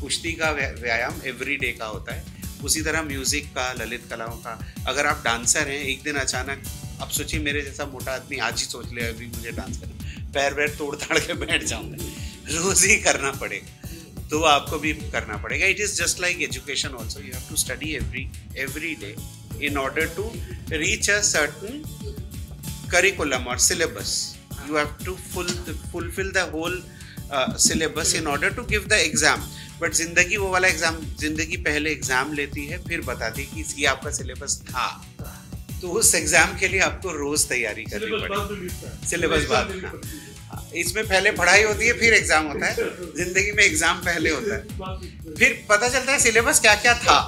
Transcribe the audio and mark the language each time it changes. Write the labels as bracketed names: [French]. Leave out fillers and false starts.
[Hindi] कुश्ती का व्यायाम एवरी डे का होता है। उसी तरह म्यूजिक का, ललित कलाओं का, अगर आप डांसर हैं, एक दिन अचानक अब सोचिए मेरे जैसा मोटा आदमी आज ही सोच ले अभी मुझे डांस करना, पैर वैर तोड़ ताड़ के बैठ जाऊंगा, रोज ही करना पड़ेगा, तो आपको भी करना पड़ेगा। It is just like education also, you have to study every day [English] in order to reach a certain curriculum or syllabus. You have to fulfill the whole syllabus in order to give the exam. [Hindi] But जिंदगी वो वाला exam, जिंदगी पहले exam लेती है, फिर बताती है कि ये आपका सिलेबस था, तो उस एग्जाम के लिए आपको रोज तैयारी करनी पड़ेगी। सिलेबस बाद में, इसमें पहले पढ़ाई होती है, फिर एग्जाम होता है। जिंदगी में एग्जाम पहले होता है, फिर पता चलता है सिलेबस क्या क्या था।